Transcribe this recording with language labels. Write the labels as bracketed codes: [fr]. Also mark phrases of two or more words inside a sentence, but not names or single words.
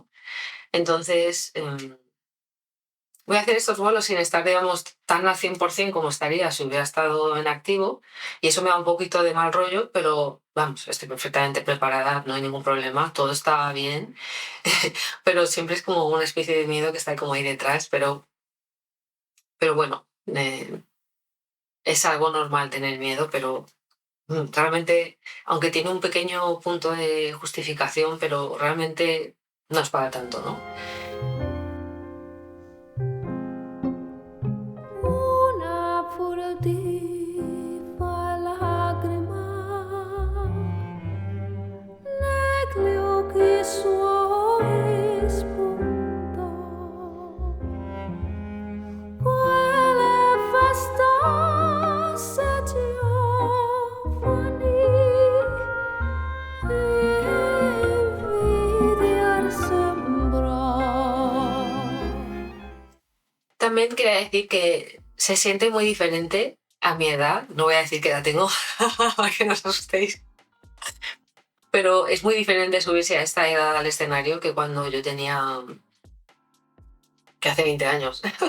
[es] Entonces, voy a hacer estos vuelos sin estar, digamos, tan al 100% como estaría si hubiera estado en activo, y eso me da un poquito de mal rollo, pero vamos, estoy perfectamente preparada, no hay ningún problema, todo está bien, pero siempre es como una especie de miedo que está como ahí detrás, pero bueno, es algo normal tener miedo, pero realmente, aunque tiene un pequeño punto de justificación, pero realmente no es para tanto, ¿no? [it] Una furtiva lacrima negli occhi suoi spuntò. Quelle festose giovani invidiar sembrò. [es] También quería decir que se siente muy diferente a mi edad, no voy a decir qué edad tengo, para que no os asustéis, pero es muy diferente subirse a esta edad al escenario que cuando yo tenía, que hace 20 años.